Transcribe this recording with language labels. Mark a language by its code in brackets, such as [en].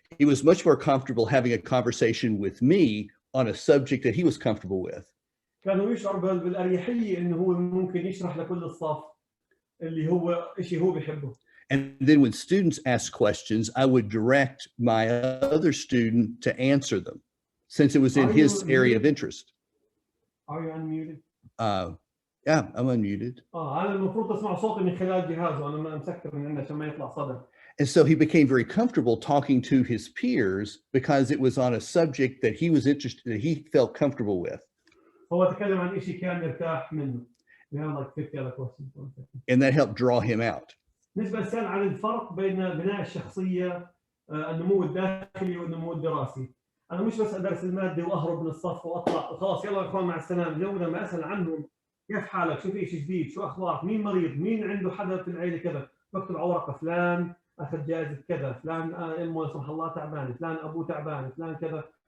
[en] He was much more comfortable having a conversation with me on a subject that he was comfortable with. [ar] كان يشعر بالأريحية إنه هو ممكن يشرح لكل الصف اللي هو شيء هو بيحبه. [en] And then when students asked questions, I would direct my other student to answer them, since it was in his area of interest. Are you unmuted? Yeah, I'm unmuted. [ar] أنا المفروض أسمع صوتي من خلال جهاز وأنا ما مسكر من عندنا عشان ما يطلع صدى. [en] And so he became very comfortable talking to his peers because it was on a subject that he was interested, that he felt comfortable with. [ar] هو تكلم عن شيء كان يرتاح منه. [en] We have like 50 other questions. And that helped draw him out. [ar] بالنسبة للسؤال عن الفرق بين بناء الشخصية، النمو الداخلي والنمو الدراسي. أنا مش بس أدرس المادة وأهرب من الصف وأطلع وخلاص يلا يا إخوان مع السلامة. اليوم لما أسأل عنهم كيف حالك؟ شو في شيء جديد؟ شو أخبارك؟ مين مريض؟ مين عنده حدا في العيلة كذا؟ بكتب على ورقة فلان أخذ جائزة كذا، فلان أمه لا سمح الله تعبان، فلان أبوه تعبان، فلان كذا.